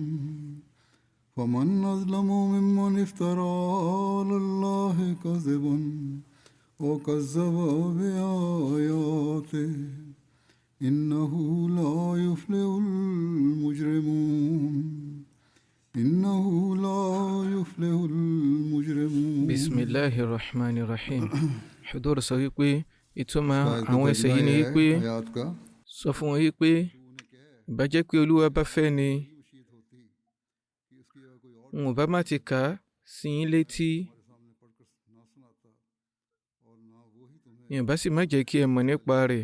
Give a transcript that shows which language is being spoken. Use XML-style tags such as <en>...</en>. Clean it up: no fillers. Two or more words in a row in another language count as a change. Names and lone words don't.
<ar>فمن أظلم ممن افترى على الله كذبا وكذب بآياته إنه لا يفلح المجرمون. Bismillahirrahmanirrahim.</ar> <yo>Hudur sọ wípé ìtumọ̀ àwọn ẹsẹ̀ yìí ni wípé sọ fún wọn wípé ìbá jẹ́ pé Olúwa bá fẹ́ ni wọn ò bá má ti kà á sí yín létí, yẹn bá sì má jẹ́ kí ẹ mọ̀ nípa rẹ̀.</yo>